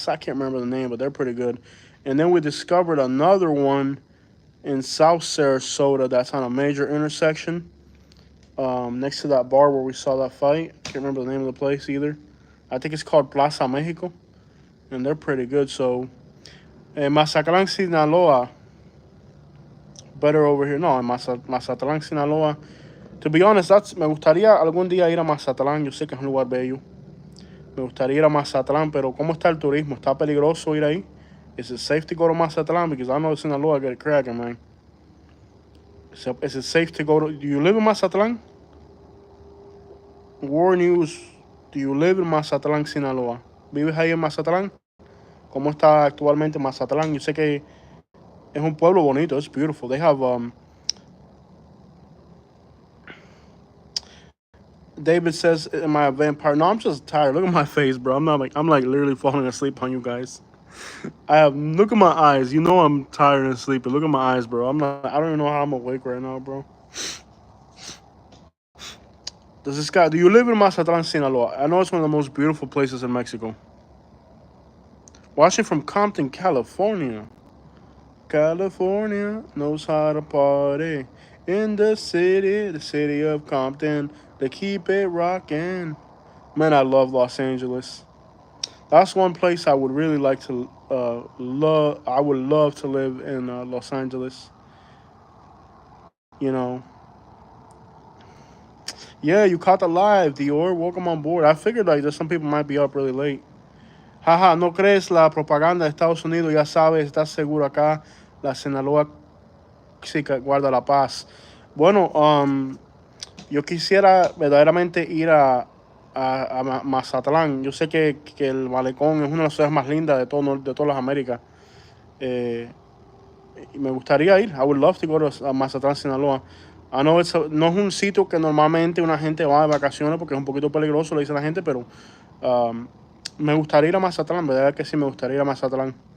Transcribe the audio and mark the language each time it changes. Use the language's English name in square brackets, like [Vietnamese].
[English] I can't remember the name, but they're pretty good. And then we discovered another one in South Sarasota that's on a major intersection next to that bar where we saw that fight. I can't remember the name of the place either. I think it's called Plaza Mexico, and they're pretty good. So, Mazatlán, Sinaloa, better over here. [Spanish] No, en Mazatlán, Sinaloa. To be honest, me gustaría algún día ir a Mazatlán. Yo sé que es un lugar bello. Me gustaría ir a Mazatlán, pero ¿cómo está el turismo? ¿Está peligroso ir ahí? [English] Is it safe to go to Mazatlán? Because I know Sinaloa get it cracking, man. Is it safe to go to? Do you live in Mazatlán? War News. Do you live in Mazatlán, Sinaloa? [Spanish] ¿Vives ahí en Mazatlán? ¿Cómo está actualmente Mazatlán? Yo sé que es un pueblo bonito. [English] It's beautiful. They have David says, "Am I a vampire?" No, I'm just tired. Look at my face, bro. I'm like literally falling asleep on you guys. I have look at my eyes. You know I'm tired and sleepy. Look at my eyes, bro. I don't even know how I'm awake right now, bro. Does this guy? Do you live in Mazatlan, Sinaloa? I know it's one of the most beautiful places in Mexico. Watching from Compton, California. California knows how to party. In the city of Compton, they keep it rocking. Man, I love Los Angeles. That's one place I would really like to love. I would love to live in Los Angeles. You know, yeah, you caught the live, Dior. Welcome on board. I figured like that some people might be up really late. [Spanish] Jaja, ¿no crees la propaganda de Estados Unidos? Ya sabes, estás seguro acá. La Sinaloa sí que guarda la paz. Bueno, yo quisiera verdaderamente ir a Mazatlán. Yo sé que el Malecón es una de las ciudades más lindas de todas las Américas. Eh, y me gustaría ir. [English] I would love to go to Mazatlán, Sinaloa. [Spanish] I know no es un sitio que normalmente una gente va de vacaciones porque es un poquito peligroso, le dice la gente, pero um, me gustaría ir a Mazatlán, verdad que sí, me gustaría ir a Mazatlán.